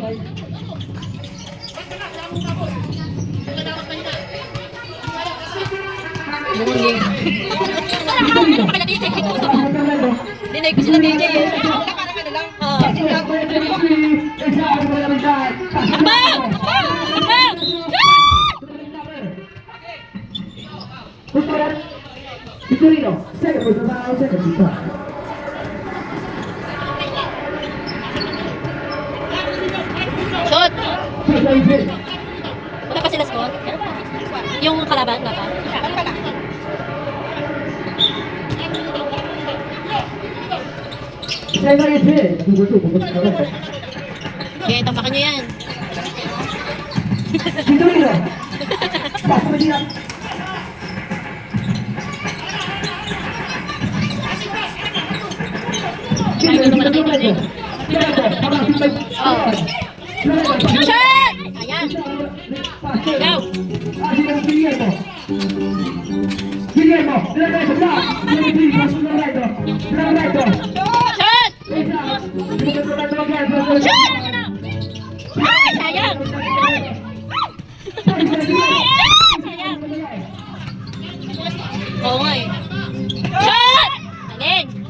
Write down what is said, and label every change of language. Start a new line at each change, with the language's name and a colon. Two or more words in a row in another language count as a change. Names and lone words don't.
Filipino: Bumungin. Dinay ko sila DJ eh. Abang! Abang!
Italian: Victorino, sai che questo fa un secco di qua.
Filipino: Shot! Wala pa sila score? Yung kalaban, wala pa?
Italian: Sai mai che
Filipino: Okay, tampakan nyo yan.
Italian: Victorino. Passo di là.
Filipino: Oh. Shot! Ayan. Go!
Italian: Guillermo, della bravo!
Filipino: Shot! Shot! Ay, sayang! Sayang! Oo nga eh. Shot! Galing!